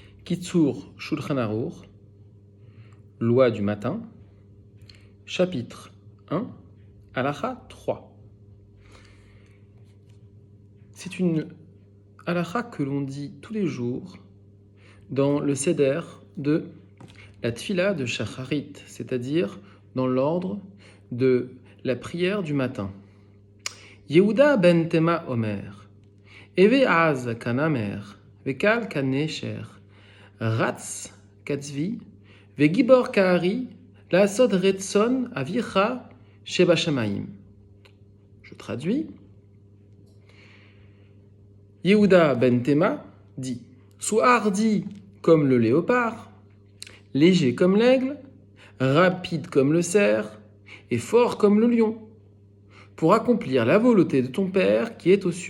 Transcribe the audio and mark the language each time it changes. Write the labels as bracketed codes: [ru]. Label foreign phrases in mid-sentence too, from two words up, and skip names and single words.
[fr] Kitsur Shulchan Aruch, Loi du matin, chapitre 1, Halacha 3. C'est une halacha que l'on dit tous les jours dans le seder de la tfila de Shacharit, c'est-à-dire dans l'ordre de la prière du matin. [he] יהודה בן תימא אומר, הוי עז כנמר, וקל כנשר, רץ כצבי, וגבור כארי, לעשות רצון אביך שבשמים. [fr] Je traduis. Yehuda ben Tema dit: sois hardi comme le léopard, léger comme l'aigle, rapide comme le cerf et fort comme le lion, pour accomplir la volonté de ton Père qui est aux cieux.